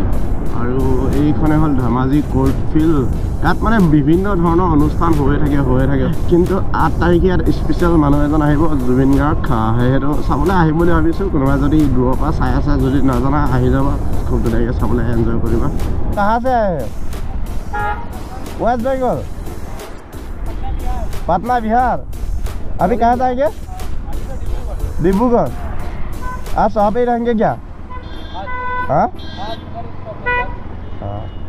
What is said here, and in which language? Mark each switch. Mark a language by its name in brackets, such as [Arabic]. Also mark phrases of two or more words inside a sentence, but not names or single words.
[Assamese] আৰু এইখনে হ'ল ধেমাজি কোৰ্ট ফিল্ড। ইয়াত মানে বিভিন্ন ধৰণৰ অনুষ্ঠান হৈয়ে থাকে। কিন্তু 8 তাৰিখে ইয়াত স্পেচিয়েল মানুহ এজন আহিব, জুবিন গাৰ্গ। সেইটো চাবলৈ আহিম বুলি ভাবিছোঁ। কোনোবাই যদি দূৰৰ পৰা চাই আছে, যদি নাজানা আহি যাবা, খুব ধুনীয়াকৈ চাবলৈ এনজয় কৰিবা। [Hindi] कहाँ से आए हो? वेस्ट बंगाल, पटना बिहार। अभी कहाँ जाएंगे? डिब्रूगढ़। आप वहाँ पे ही रहेंगे क्या? हाँ हाँ।